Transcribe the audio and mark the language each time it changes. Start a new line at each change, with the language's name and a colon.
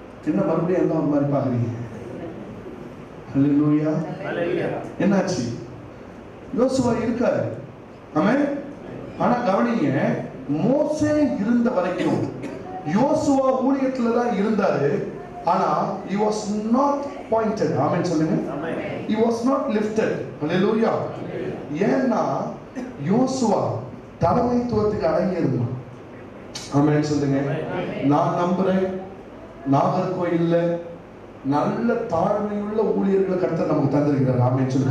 Tamil: என்ன மறுபடியும் எல்லாம் ஒரு மாதிரி பாக்குறீங்க? ஹல்லேலூயா. என்னாச்சு? யோசுவா இருக்காரு. ஆமென். ஆனா கவனிங்க, மோசே இருந்த வரைக்கும் யோசுவா ஊழியத்துல தான் இருந்தாரு. ஆனா
English: he was not pointed.
Tamil: ஆமென் சொல்லுங்க.
English: He was not lifted.
Tamil: ஹல்லேலூயா. ஏன்னா யோசுவா தலைமைத்துவத்துக்கு அடங்கி இருந்தான். ஆமென் சொல்லுங்க. நான் நம்புறேன், நாகர்கோயில்ல நல்ல தாழ்மையுள்ள ஊழியர்களை கர்த்தர் நமக்கு தந்திருக்கிறார். ஆமென் சொல்லு.